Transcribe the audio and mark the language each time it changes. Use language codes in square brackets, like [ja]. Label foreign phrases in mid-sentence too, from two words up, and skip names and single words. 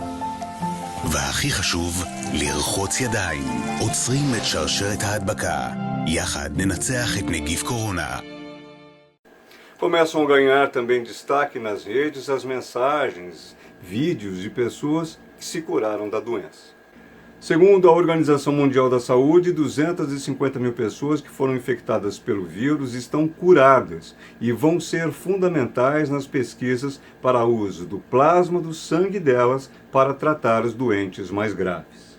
[he] והכי חשוב, לרחוץ ידיים. עוצרים את שרשרת ההדבקה. יחד ננצח את נגיף קורונה. [pt] Começam a ganhar também destaque nas redes as mensagens, vídeos de pessoas que se curaram da doença. Segundo a Organização Mundial da Saúde, 250 mil pessoas que foram infectadas pelo vírus estão curadas e vão ser fundamentais nas pesquisas para uso do plasma do sangue delas para tratar os doentes mais graves.